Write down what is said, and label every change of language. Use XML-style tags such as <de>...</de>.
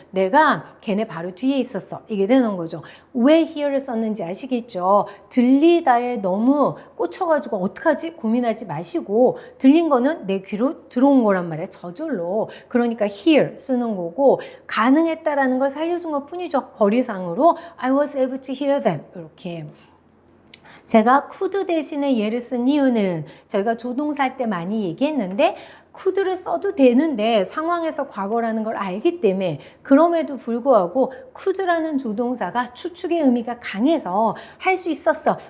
<ko>내가 걔네 바로 뒤에 있었어. 이게 되는 거죠. 왜 here를 썼는지 아시겠죠? 들리다에 너무 꽂혀가지고 어떡하지? 고민하지 마시고 들린 거는 내 귀로 들어온 거란 말이에요. 저절로. 그러니까 here 쓰는 거고 가능했다라는 걸 살려준 것 뿐이죠. 거리상으로</ko> <en>I was able to hear them.</en> <ko>이렇게. 제가 could 대신에 얘를 쓴 이유는 저희가 조동사 할 때 많이 얘기했는데 could를 써도 되는데 상황에서 과거라는 걸 알기 때문에 그럼에도 불구하고 could라는 조동사가 추측의 의미가 강해서 할 수 있었어.</ko>